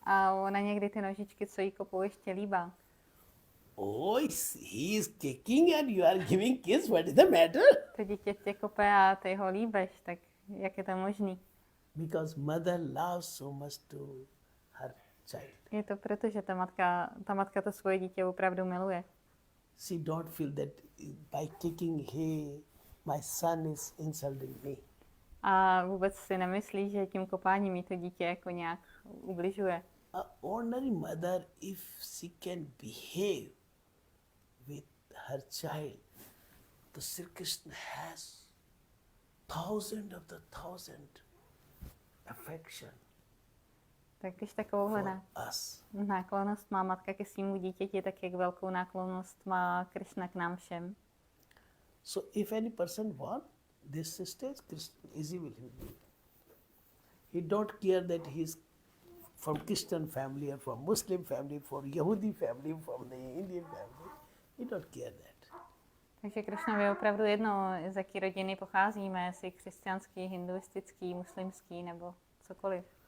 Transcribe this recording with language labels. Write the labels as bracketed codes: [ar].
[cs] A ona někdy ty nožičky, co jí kopou, ještě líbá. [en] Oh, he is kicking and you are giving kiss. What is the matter? [cs] To dítě tě kope a ty ho líbeš, tak jak je to možný? [en] Because mother loves so much to her child. [cs] Je to proto, že ta matka to svoje dítě opravdu miluje. [en] She don't feel that by kicking my son is insulting me. [cs] A vůbec si nemyslí, že tím kopáním jí to dítě jako nějak ubližuje. [en] An ordinary mother, if she can behave with her child, the Sri Krishna has thousand affection [cs] Tak když takovouhle [en] for us. [cs] náklonnost má matka ke svýmu dítěti, tak jak velkou náklonnost má Krishna k nám všem. [en] So if any person want this sister, Krishna easy will do. He don't care that he is from Christian family or from Muslim family, from Yahudi family, from the Indian family. He don't care that. [cs] Takže Krishnovi je opravdu jedno, z jaký rodiny pocházíme, jestli křesťanský, hinduistický, muslimský nebo cokoliv.